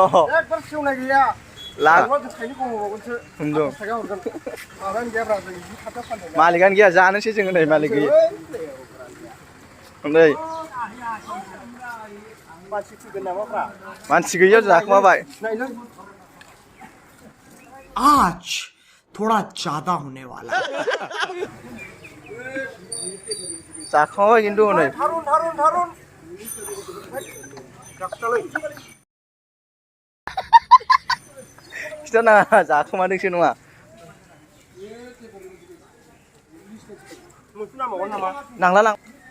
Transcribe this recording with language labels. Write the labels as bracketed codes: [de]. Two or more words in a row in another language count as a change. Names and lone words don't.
[brx] एकबार सेवनाय गैया मालिकानो गैया जानोसै जोङो नै मालिक गैया नै मानसि गैया जाखोमाबाय [hi] आज थोड़ा ज्यादा होने वाला [brx] जाखोमाबाय खिन्थु हनै खिथानाङा जाखोमादोंसो नङा नांला लां